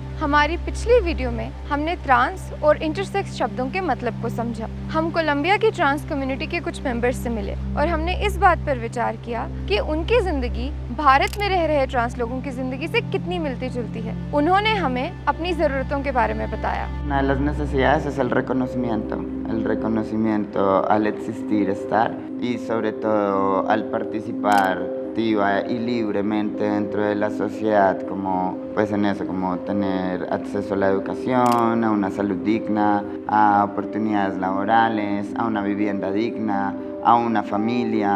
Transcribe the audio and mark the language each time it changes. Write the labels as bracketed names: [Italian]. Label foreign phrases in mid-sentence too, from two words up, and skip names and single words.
[Hindi] हमारी पिछली वीडियो में हमने ट्रांस और इंटरसेक्स शब्दों के मतलब को समझा। हम कोलंबिया की [English] trans community [Hindi] के कुछ मेंबर्स से मिले और हमने इस बात पर विचार किया कि उनकी ज़िंदगी भारत में रह रहे ट्रांस लोगों की ज़िंदगी से कितनी मिलती जुलती है। उन्होंने हमें अपनी ज़रूरतों के बारे में बताया। [Spanish] Una de las necesidades es el reconocimiento al existir, estar y sobre todo al participar activa y libremente dentro de la sociedad, como pues en eso, como tener acceso a la educación, a una salud digna, a oportunidades laborales, a una vivienda digna, a una familia.